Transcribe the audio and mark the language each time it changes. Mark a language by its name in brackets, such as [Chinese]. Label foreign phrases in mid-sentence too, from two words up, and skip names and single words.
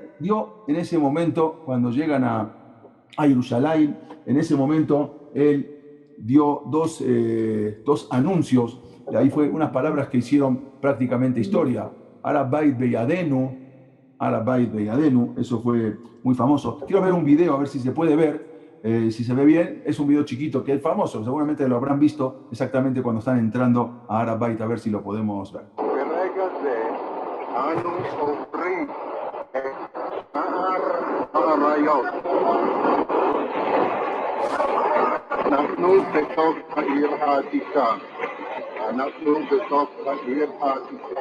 [Spanish] Dio en ese momento, cuando llegan a Jerusalén, en ese momento él dio dos anuncios, y ahí fue unas palabras que hicieron prácticamente historia. [Hebrew] הר הבית בידינו, הר הבית בידינו, [Spanish] eso fue muy famoso. Quiero ver un video, a ver si se puede ver, si se ve bien. Es un video chiquito que es famoso, seguramente lo habrán visto exactamente cuando están entrando a Arabait, a ver si lo podemos ver. [Hebrew] אנחנו בתוך העיר העתיקה. אנחנו בתוך העיר העתיקה.